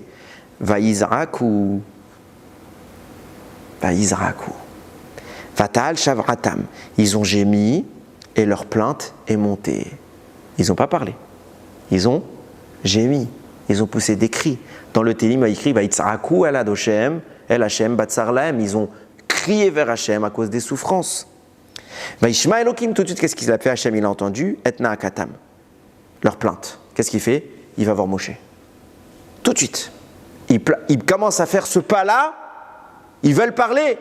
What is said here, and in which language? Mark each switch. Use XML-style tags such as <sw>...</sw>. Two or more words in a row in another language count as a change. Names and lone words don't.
<he>ויזעקו. ותעל שועתם.</he> <fr>Ils ont gémi et leur plainte est montée. Ils n'ont pas parlé. Ils ont gémi. Ils ont poussé des cris. Dans le Télim, il y a écrit</fr> <he>ויצעקו אל אדושם, אל השם בצר להם.</he> <fr>Ils ont crié vers Hashem à cause des souffrances.</fr> <he>וישמע אלוקים,</he> <fr>tout de suite, qu'est-ce qu'il a fait? Hashem, il a entendu</fr> <he>את נאקתם.</he> <fr>Leur plainte. Qu'est-ce qu'il fait? Il va voir Moshe. Tout de suite. Il commence à faire ce pas-là. Ils veulent parler.</fr>